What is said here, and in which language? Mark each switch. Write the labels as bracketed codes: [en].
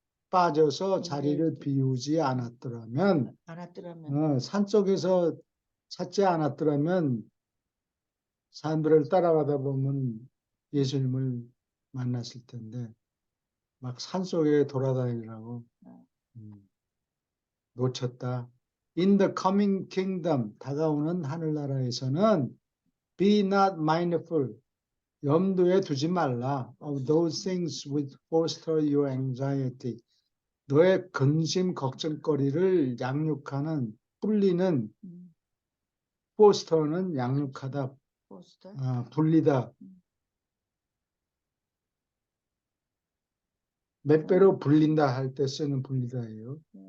[ko] 빠져서 자리를 비우지 않았더라면, 산속에서 찾지 않았더라면 사람들을 따라가다 보면 예수님을 만났을 텐데 막 산속에 돌아다니라고 놓쳤다. [en] In the coming kingdom, [ko] 다가오는 하늘나라에서는 [en] be not mindful, [ko] 염두에 두지 말라 [en] of those things which foster your anxiety. [ko] 너의 근심 걱정거리를 양육하는, 불리는, foster는 양육하다, 불리다. 몇 배로 불린다 할 때 쓰는 불리다예요.